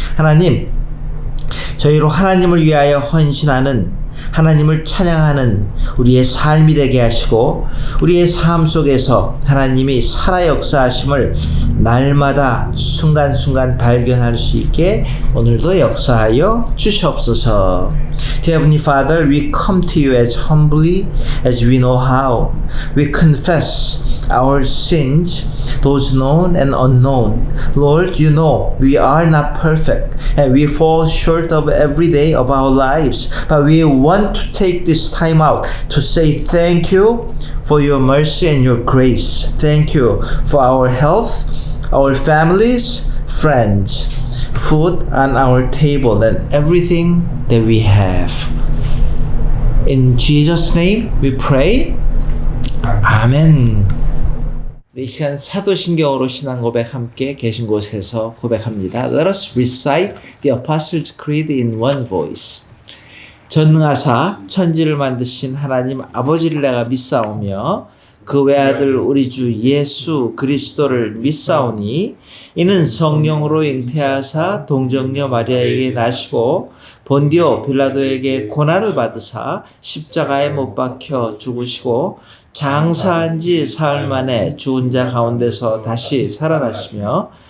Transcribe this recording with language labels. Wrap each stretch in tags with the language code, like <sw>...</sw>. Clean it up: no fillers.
<ko>하나님, 저희로 하나님을 위하여 헌신하는, 하나님을 찬양하는 우리의 삶이 되게 하시고, 우리의 삶 속에서 하나님이 살아 역사하심을 날마다 순간순간 발견할 수 있게 오늘도 역사하여 주시옵소서.</ko> <en>Dear Heavenly Father, we come to you as humbly as we know how. We confess our sins, those known and unknown. Lord, you know we are not perfect and we fall short of every day of our lives, but we want to take this time out to say thank you for your mercy and your grace. Thank you for our health, our families, friends, food on our table, and everything that we have. In Jesus' name we pray.</en> <ko>아멘. 이 시간 사도신경으로 신앙 고백 함께 계신 곳에서 고백합니다.</ko> <en>Let us recite the Apostles' Creed in one voice.</en> <ko>전능하사 천지를 만드신 하나님 아버지를 내가 믿사오며 그 외아들 우리 주 예수 그리스도를 믿사오니 이는 성령으로 잉태하사 동정녀 마리아에게 나시고 본디오 빌라도에게 고난을 받으사 십자가에 못 박혀 죽으시고 장사한 지 사흘 만에 죽은 자 가운데서 다시 살아나시며</ko>